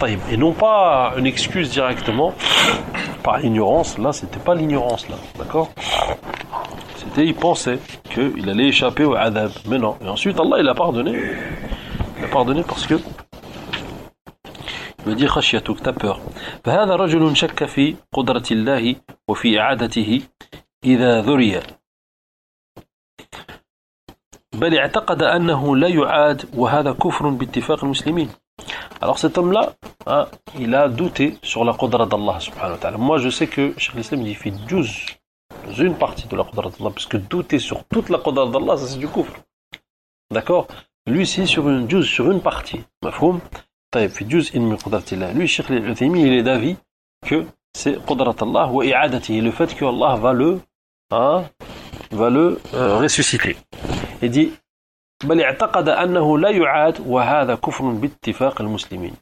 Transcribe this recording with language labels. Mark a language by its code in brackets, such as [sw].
[fr] Et non pas une excuse directement par ignorance. Là, c'était pas l'ignorance, là. D'accord? C'était, il pensait qu'il allait échapper au adab. Mais non. Et ensuite, Allah, il a pardonné. Il a pardonné parce que il m'a dit, khashiyatuk, t'as peur. [ar] فَهَذَا رَجُلٌ شَكَّ فِي قُدْرَةِ اللَّهِ وَفِي إِعَادَتِهِ إِذَا ذُرِيَ بل اعتقد أنه لا يعاد وهذا كفر باتفاق المسلمين. [fr] Alors cet homme-là, hein, il a douté sur la qudra d'Allah subhanahu wa ta'ala. Moi je sais que Cheikh l'Islam dit fait juz dans une partie de la qudra d'Allah, parce que douter sur toute la qudra d'Allah, ça c'est du kufr. D'accord? Lui c'est sur une juz, sur une partie. [ar] Mafhoum? طيب في جزء من قدرة الله. [fr] Lui Cheikh l'Islam il est d'avis que c'est qudra d'Allah wa i'adatihi, le fait que Allah va le ressusciter. Il dit, [ar] بل اعتقد أنه لا يعاد وهذا كفر باتفاق المسلمين.